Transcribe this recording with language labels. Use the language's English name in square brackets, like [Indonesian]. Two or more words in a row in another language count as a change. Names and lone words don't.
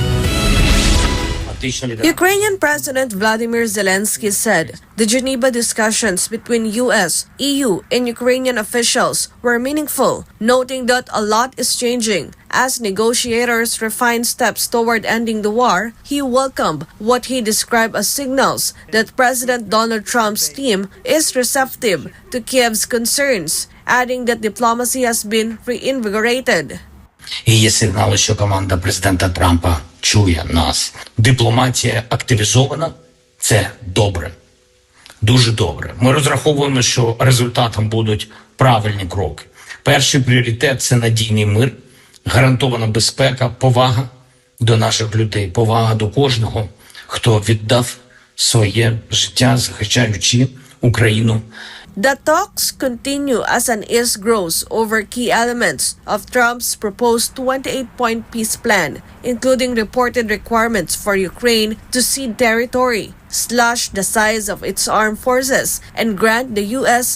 [English] Ukrainian President Vladimir Zelensky said the Geneva discussions between U.S., EU, and Ukrainian officials were meaningful, noting that a lot is changing. As negotiators refine steps toward ending the war, he welcomed what he described as signals that President Donald Trump's team is receptive to Kiev's concerns, adding that diplomacy has been reinvigorated. [Ukrainian] І є сигнали, що команда президента Трампа чує нас. Дипломатія активізована – це добре. Дуже добре. Ми розраховуємо, що результатом будуть правильні кроки. Перший пріоритет – це надійний мир, гарантована безпека, повага до наших людей, повага до кожного, хто віддав своє життя, захищаючи Україну. [English] The talks continue as unease grows over key elements of Trump's proposed 28-point peace plan, including reported requirements for Ukraine to cede territory, slash the size of its armed forces, and grant the U.S.